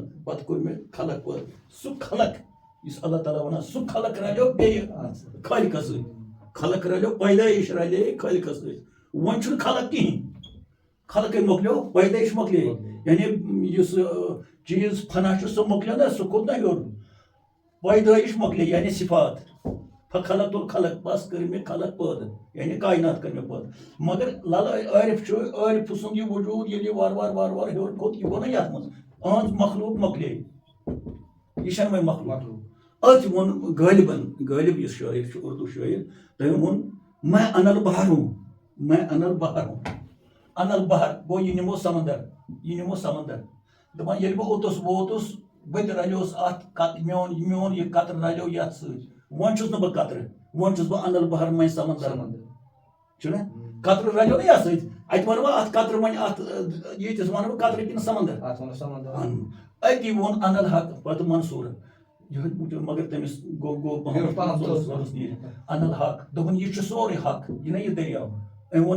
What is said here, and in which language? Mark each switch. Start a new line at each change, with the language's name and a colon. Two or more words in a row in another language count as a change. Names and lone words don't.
Kashmiri: پتہٕ کوٚر مےٚ خلق پٲدٕ سُہ خلق یُس اللہ تعالیٰ ونان سُہ خلق رلیو بیٚیہِ خالقس سۭتۍ خلق رلیو پیدٲیش رلے خالقس سۭتۍ وۄنۍ چھُنہٕ خلق کِہینۍ خلقے مۄکلیو پیدٲیش مۄکلے یعنی یُس چیٖز فنا چھُ سُہ مۄکلیو نا سُہ کھوٚت نا ہیوٚر پیدٲیش مۄکلے یعنی صفات خلق الخلق بس کٔر مےٚ خلق پٲدٕ یعنی کاینات کٔر مےٚ پٲدٕ مگر عارف چھُ عارفہٕ سُنٛد یہِ وجوٗد ییٚلہِ یہِ وارٕ ہیوٚر کھوٚت یہِ گوٚو نا یتھ منٛز أہنٛز مخلوق مۄکلے یہِ چھنہٕ وۄنۍ مخلوق أتھۍ ووٚن غٲلب یُس شٲعر چھُ اردو شٲعر تٔمۍ ووٚن
Urdu: میں انل بہر ہوں
Arabic: انل بہر
Kashmiri: گوٚو یہِ نِمو سمندر دپان ییٚلہِ بہٕ اوٚتس ووتُس بہٕ تہِ رلیوس اتھ میون یہِ قطرٕ رلیو یتھ سۭتۍ وۄنۍ چھُس نہٕ بہٕ قطرٕ وۄنۍ چھُس بہٕ
Arabic: انل بہر
Kashmiri: میں سمندر چھُنہ قطرٕ رلیو نا یتھ سۭتۍ اتہِ ونہٕ بہٕ اتھ قطرٕ وۄنۍ اتھ ییٖتِس ونہٕ بہٕ قطرٕ کِنہٕ سمندر أتی ووٚن
Arabic: انل حق
Kashmiri: پتہٕ منصوٗرن مگر تٔمِس گوٚو
Arabic: انل حق
Kashmiri: دوٚپُن یہِ چھُ سورُے حق یہِ نا یہِ دٔریاو أمۍ ووٚن نہ